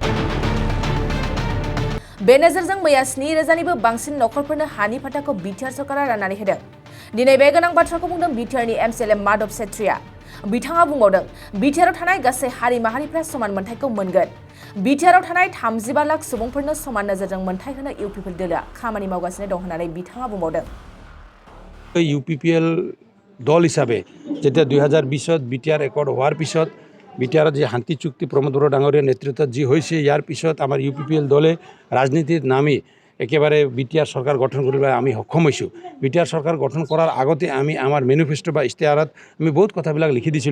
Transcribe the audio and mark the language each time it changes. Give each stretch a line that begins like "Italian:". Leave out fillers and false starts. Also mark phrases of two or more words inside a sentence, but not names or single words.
Bodo: बे नोजोरजों मैया 9,000निबो बांसिन नखरफोरनो हानि फाट्टाखौ बिटिआर सरकारा राननानै होदों। दिनै बे गोनां बाथ्राखौ बुंदों बिटिआरनि एमसिएलए माधव सेत्रीआ। बिथाङा बुंबावदों, बिटिआरआव थानाय गासै हारि माहारिफ्रा समान मोनथायखौ मोनगोन। बिटिआरआव थानाय 35 लाख सुबुंफोरनो समान नोजोरजों मोनथाय होनो इउपिपिएल दोलोआ खामानि मावगासिनो दं होननानै बिथाङा बुंबावदों।
Assamese: ইউপিপিএল দল হিসাবে যেতিয়া 2020 বিটিআর একর্ড হওয়ার পিছত বিটিআর যে শান্তি চুক্তি প্রমোদ বড়ো ডাঙৰীয়াৰ নেতৃত্বত যি হৈছে ইয়াৰ পিছত আমাৰ ইউপিপিএল দলে ৰাজনীতিত নামি একেবাৰে বিটিআর সরকার গঠন কৰিবলৈ আমি সক্ষম হৈছোঁ। বিটিআর সরকার গঠন কৰাৰ আগতে আমি আমাৰ মেনিফেস্টো বা ইস্তেহাৰত আমি বহুত কথাবিলাক লিখি দিছিলোঁ।